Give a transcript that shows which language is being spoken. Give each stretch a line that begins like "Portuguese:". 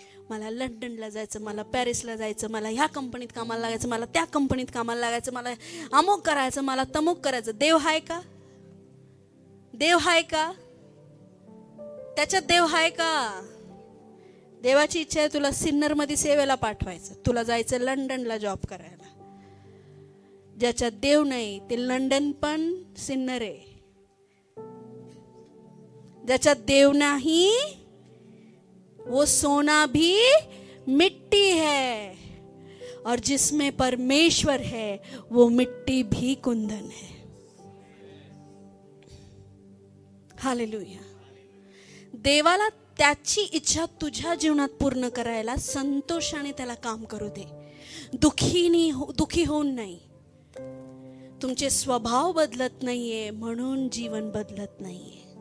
Marathi: मला लंडनला जायचं, मला पॅरिसला जायचं, मला ह्या कंपनीत कामाला लागायचं, मला त्या कंपनीत कामाला लागायचं, मला अमुक करायचं, मला तमुक करायचं. देव हाय का? देव हाय का? त्याच्यात देव हाय का? देवाची इच्छा आहे तुला सिन्नर मध्ये सेवेला पाठवायचं, तुला जायचं लंडनला जॉब करायला. ज्याच्यात देव नाही ते लंडन पण सिन्नर आहे. ज्याच्यात देव नाही
Hindi: वो सोना भी मिट्टी है, और जिसमें परमेश्वर है वो मिट्टी भी कुंदन है. हालेलुया.
Marathi: देवाला त्याची इच्छा तुझ्या जीवनात पूर्ण करायला संतोषाने त्याला काम करू दे. दुखी होऊन नाही. तुमचे स्वभाव बदलत नाहीये म्हणून जीवन बदलत नाहीये.